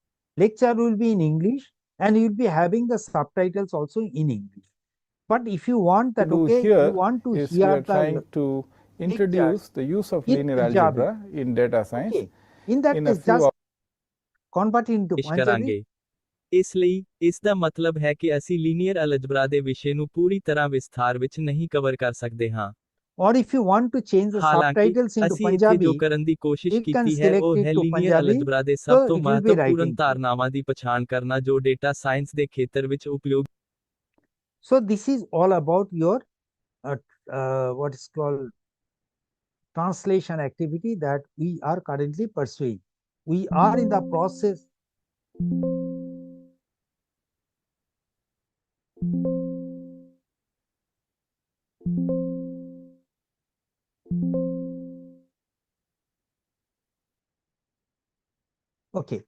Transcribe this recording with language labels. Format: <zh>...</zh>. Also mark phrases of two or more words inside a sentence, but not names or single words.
<en>in English, and you'll be having the subtitles also in English. But if you want that, do okay, here you want to is we hear are trying the to lecture introduce the use of in linear Punjabi, algebra in data science okay, in that in a case few just convert it into</en> <pa>ਪੇਸ਼</pa> <en>Punjabi.</en> <pa>ਕਰਾਂਗੇ। ਇਸ ਲਈ ਇਸ ਦਾ ਮਤਲਬ ਹੈ ਕਿ ਅਸੀਂ</pa> <en>linear algebra</en> <pa>ਦੇ ਵਿਸ਼ੇ ਨੂੰ ਪੂਰੀ ਤਰ੍ਹਾਂ ਵਿਸਥਾਰ ਵਿੱਚ ਨਹੀਂ ਕਵਰ ਕਰ ਸਕਦੇ ਹਾਂ।</pa> <en>Or if you want to change the</en> <pa>ਹਾਲਾਂਕਿ</pa> <en>subtitles into</en> <pa>ਅਸੀਂ ਇੱਥੇ ਜੋ</pa> <en>Punjabi,</en> <pa>ਕਰਨ ਦੀ ਕੋਸ਼ਿਸ਼</pa> <en>you can</en> <pa>ਕੀਤੀ ਹੈ</pa> <en>select</en> <pa>ਉਹ</pa> <en>it</en> <pa>ਹੈ</pa> <en>to</en> <pa>ਲੀਨੀਅਰ</pa> <en>Punjabi,</en> <pa>ਅਲਜਬਰਾ ਦੇ</pa> <en>so</en> <pa>ਸਭ ਤੋਂ</pa> <en>it will be</en> <pa>ਮਹੱਤਵਪੂਰਨ</pa> <en>writing to you.</en> <pa>ਧਾਰਨਾਵਾਂ ਦੀ ਪਛਾਣ ਕਰਨਾ ਜੋ</pa> <en>data science</en> <pa>ਦੇ ਖੇਤਰ ਵਿੱਚ ਉਪਯੋਗ।</pa> <en>So this is all about your what is called translation activity that we are currently pursuing. We are in the process. Okay.</en>